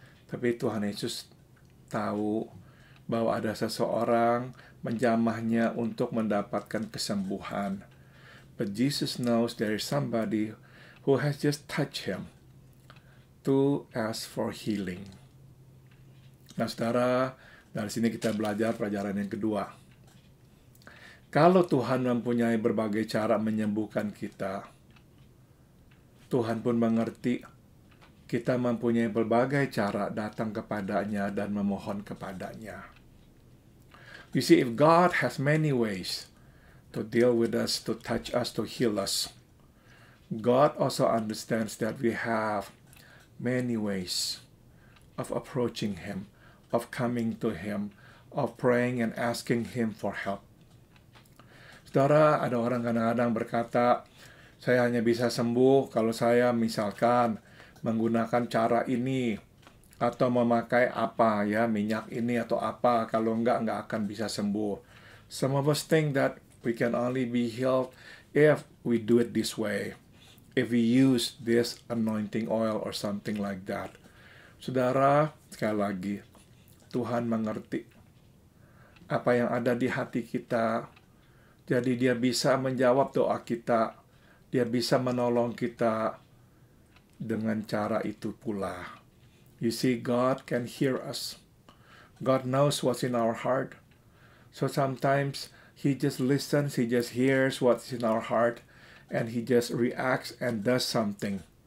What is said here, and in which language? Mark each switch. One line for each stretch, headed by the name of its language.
Indonesian: Tapi Tuhan Yesus tahu bahwa ada seseorang menjamahnya untuk mendapatkan kesembuhan.
English: But Jesus knows there is somebody who has just touched him to ask for healing.
Indonesian: Nah, saudara, dari sini kita belajar pelajaran yang kedua. Kalau Tuhan mempunyai berbagai cara menyembuhkan kita, Tuhan pun mengerti kita mempunyai berbagai cara datang kepadanya dan memohon kepadanya.
English: You see, if God has many ways to deal with us, to touch us, to heal us, God also understands that we have many ways of approaching Him, of coming to Him, of praying and asking Him for help.
Indonesian: Saudara, ada orang kadang-kadang berkata, saya hanya bisa sembuh kalau saya misalkan menggunakan cara ini, atau memakai apa ya, minyak ini atau apa, kalau enggak akan bisa sembuh.
English: Some of us think that we can only be healed if we do it this way, if we use this anointing oil or something like that.
Indonesian: Saudara, sekali lagi, Tuhan mengerti apa yang ada di hati kita, jadi Dia bisa menjawab doa kita, Dia bisa menolong kita dengan cara itu pula.
English: You see, God can hear us. God knows what's in our heart. So sometimes He just listens, He just hears what's in our heart, and He just reacts and does something.